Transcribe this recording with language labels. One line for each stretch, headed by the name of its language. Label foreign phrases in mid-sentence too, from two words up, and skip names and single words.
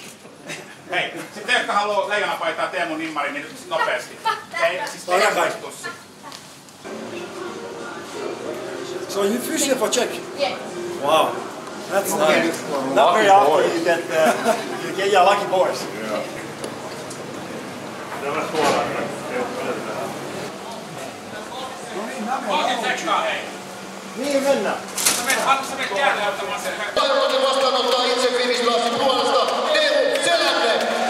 Finnish: Hei, sitten jotka haluaa leijonapaitaa Teemu Nimmari, niin nyt nopeasti. Ei, siis teräkaistussa.
English: So you fishing for check? Yeah. Wow, that's nice. Not very often you get your lucky boys.
Finnish: Tämä suoraan. Olkin tsekkaa, hei. Niin mennään. Sä menet käänne ottamaan sen. Toivottavasti vastaanottaa itse Finishlaasin puolesta Teemu Selänne.